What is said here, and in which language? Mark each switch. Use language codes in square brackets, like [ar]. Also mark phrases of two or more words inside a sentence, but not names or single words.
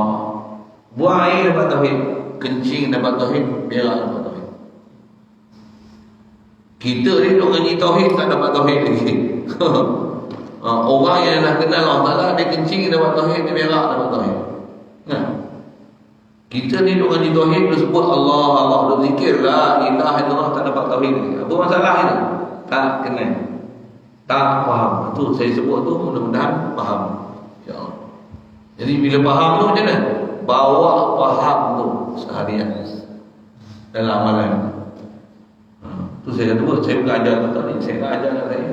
[ms] Buang air dapat tauhid, kencing dapat tauhid, berak dapat tauhid. Kita ni duk ngaji tauhid tak dapat tauhid lagi. Orang yang dah kenal Allah Ta'ala, dia kencing dapat tauhid, dia berak dapat tauhid. Nah. Kita ni duk ngaji tauhid, dia sebut Allah, Allah, dia zikir [ar] لا إله إلا الله, [ms] tak dapat tauhid lagi. Apa masalah itu? Tak kenal, tak faham. Itu saya sebut tu, mudah-mudahan faham. InsyaAllah. Jadi bila faham tu macam mana? bawa faham tu seharian dalam amalan. Tu saya kata, saya belajar tu tadi, saya belajar kat saya.